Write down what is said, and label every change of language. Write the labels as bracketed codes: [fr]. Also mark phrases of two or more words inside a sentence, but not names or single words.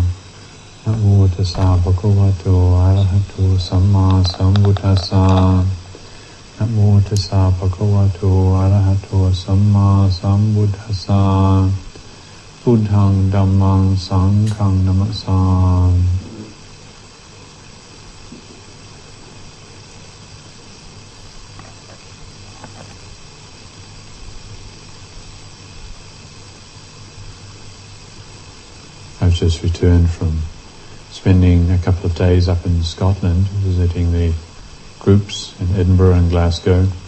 [pi] Namo tassa bhagavato arahato samma sambuddhassa. Namo tassa bhagavato arahato samma sambuddhassa. Buddhaṃ dhammāṃ saṅghāṃ namasāmi. [en] I've just returned from spending a couple of days up in Scotland visiting the groups in Edinburgh and Glasgow,